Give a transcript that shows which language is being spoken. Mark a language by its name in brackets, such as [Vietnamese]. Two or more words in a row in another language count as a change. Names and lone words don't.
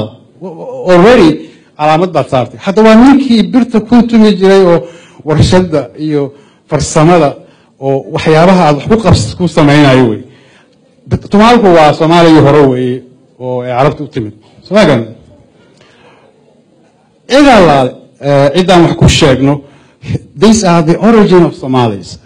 [Somali] already calaamad baad saartay. hadda waa ninkii birta ku tumi jiray oo warshada iyo farsamada oo waxyaabaha aad wax ku samaynayo wey. tumaalku waa soomaaligii hore weeye oo ay carabta u timid. somagan cid allaale ciddaan wax ku sheegno, [English] these are the origin of Somalis.